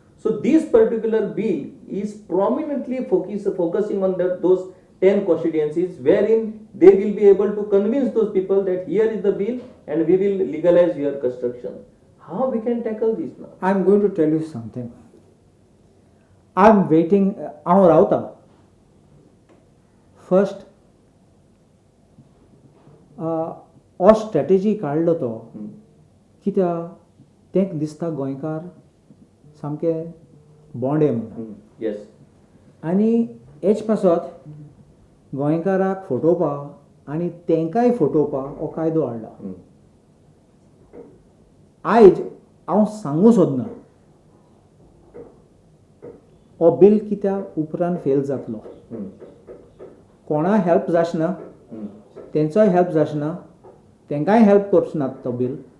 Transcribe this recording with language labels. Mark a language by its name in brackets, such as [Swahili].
[English] So this particular bill is prominently focusing on those 10 constituencies, wherein they will be able to convince those people that here is the bill and we will legalize your construction. How we can tackle this now? I'm going to tell you something. I'm waiting. [Konkani] हांव रावता. फर्स्ट हो स्ट्रॅटेजी काडलो तो कित्याक तेंक दिसता गोंयकार सामके बोंडे म्हणून. [English] Yes. [Konkani] आनी हेच पासत गोंयकाराक फटोवपाक आनी तेंकाय फटोवपाक हो कायदो हाडला. आयज हांव सांगूं सोदना हो बिल कित्याक उपरांत फेल जातलो. कोणा हेल्प जाचना, तेंचोय हेल्प जाचना, तेंकाय हेल्प करचना तो बिल.